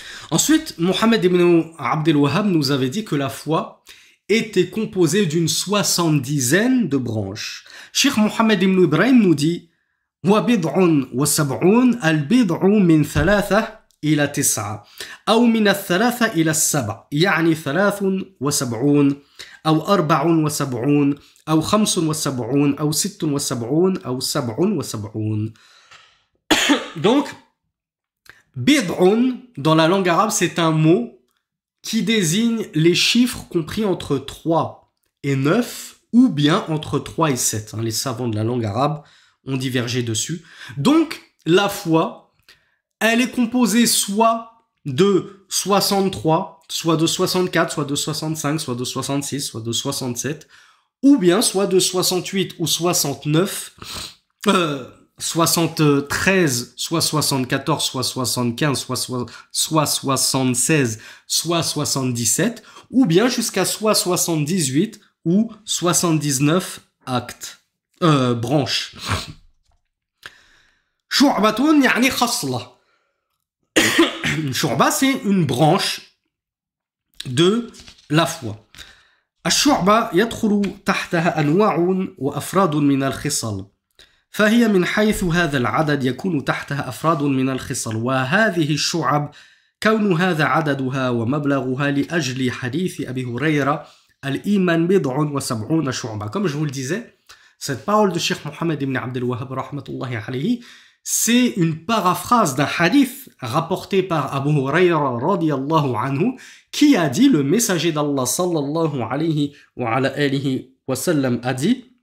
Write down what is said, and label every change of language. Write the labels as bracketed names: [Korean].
[French] Ensuite, Mohammed ibn Abdel Wahhab nous avait dit que la foi était composée d'une 70aine de branches. Cheikh Mohammed ibn Ibrahim nous dit [Arabic] وَبِضْعٌ وَسَبْعُونَ الْبِضْعُ مِنْ 3 إلى 9 أو من 3 إلى 7 يعني 73 أو 74 أو 75 أو 76 أو 77. [French] Donc, Bid'un, dans la langue arabe, c'est un mot qui désigne les chiffres compris entre 3 et 9 ou bien entre 3 et 7. Les savants de la langue arabe ont divergé dessus. Donc, la foi, elle est composée soit de 63, soit de 64, soit de 65, soit de 66, soit de 67, ou bien soit de 68 ou 69, 73, soit 74, soit 75, soit 76, soit 77, ou bien jusqu'à soit 78 ou 79 actes, branches. [Arabic] Shu'batun yani khasla. [French] Shu'ba, c'est une branche de la foi. [Arabic] الشعبة يدخل تحتها أنواع وأفراد من الخصال. فهي من حيث هذا العدد يكون تحتها أفراد من الخصال وهذه الشعب كون هذا عددها ومبلغها لأجل حديث أبي هريرة الإيمان بضع وسبعون شعبة. [French] Comme je vous le disais, cette parole de Cheikh Mohammed ibn Abdel Wahhab rahmatullahi alayhi, c'est une paraphrase d'un hadith rapporté par Abu Hurayra radiyallahu anhu qui a dit, le messager d'Allah sallallahu alayhi wa sallam a dit,